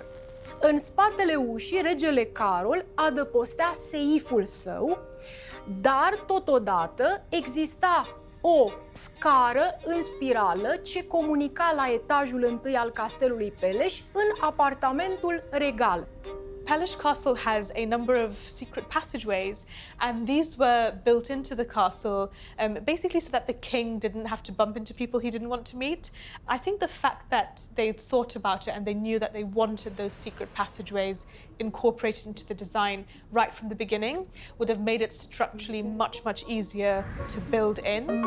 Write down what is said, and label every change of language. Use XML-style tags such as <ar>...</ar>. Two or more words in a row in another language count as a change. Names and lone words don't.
<ro>În spatele ușii, regele Carol adăpostea seiful său, dar totodată exista o scară în spirală ce comunica la etajul întâi al castelului Peleș în apartamentul regal.</ro> <en>Peleș Castle has a number of secret passageways, and these were built into the castle basically so that the king didn't have to bump into people he didn't want to meet. I think the fact that they thought about it and they knew that they wanted those secret passageways incorporated into the design right from the beginning would have made it structurally much, much easier to build in.</en>